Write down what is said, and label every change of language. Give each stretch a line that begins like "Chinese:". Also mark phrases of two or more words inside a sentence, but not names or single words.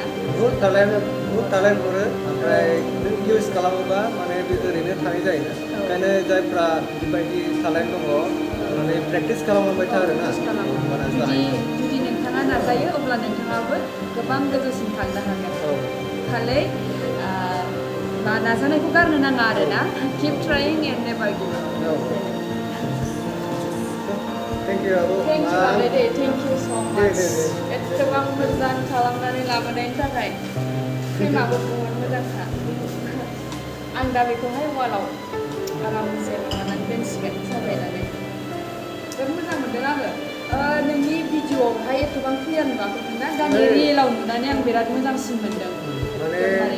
Bodo: बहुत टेलेन्ट हरो ओमफ्राय नों इउज खालामोबा माने बे ओरैनो थानाय जायोना ओंखायनो जायफ्रा बेबायदि टेलेन्ट दङ माने प्रेक्टिस खालामलांबाय था आरोना जुदि नोंथाङा नाजायो अब्ला नोंथाङाबो गोबां गोजौसिम थांनो हागोन खालि नाजानायखौ गारनो नाङा आरोना
English: keep trying and never give up Thank you आब' Thank you
Bodo: आगै
English: thank you so much
Bodo: एथबां मोजां खालामनानै लाबोनायनि थाखाय फ्रेमाबो बहुत मोजांखा आं दा बेखौहाय वालाव आरामसे माबानानै दोनसिगोन साजायनानै बिराद मोजां मोनदों आङो नोंनि भिडिअआवहाय एथबां क्लियार नुवाखैमोन ना दा रियेलाव नुनानै आं बिराद मोजांसिन मोनदों